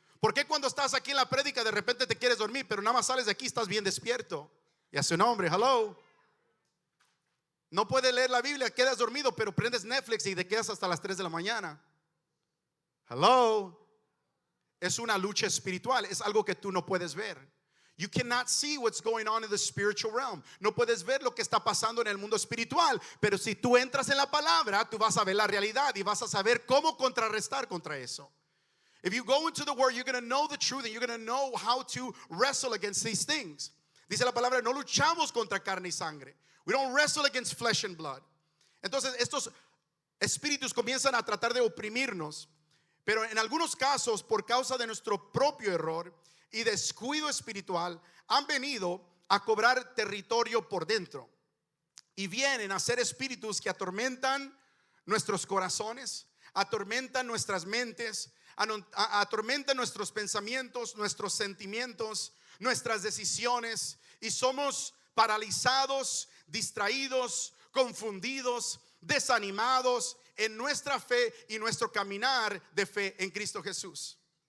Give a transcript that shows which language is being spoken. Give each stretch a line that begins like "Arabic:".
Spanish: ¿Por qué cuando estás aquí en la prédica de repente te quieres dormir, pero nada más sales de aquí estás bien despierto? Y a su nombre, hello. No puedes leer la Biblia, quedas dormido, pero prendes Netflix y te quedas hasta las 3 de la mañana. Hello. Es una lucha espiritual, es algo que tú no puedes ver.
English: You cannot see what's going on in the spiritual realm.
Spanish: No puedes ver lo que está pasando en el mundo espiritual, pero si tú entras en la palabra, tú vas a ver la realidad y vas a saber cómo contrarrestar contra eso.
English: If you go into the word, you're going to know the truth and you're going to know how to wrestle against these things.
Spanish: Dice la palabra, no luchamos contra carne y sangre.
English: We don't wrestle against flesh and blood.
Spanish: Entonces estos espíritus comienzan a tratar de oprimirnos, pero en algunos casos, por causa de nuestro propio error y descuido espiritual, han venido a cobrar territorio por dentro y vienen a ser espíritus que atormentan nuestros corazones, atormentan nuestras mentes, atormentan nuestros pensamientos, nuestros sentimientos, nuestras decisiones, y somos paralizados, distraídos, confundidos, desanimados en nuestra fe y nuestro caminar de fe en Cristo Jesús.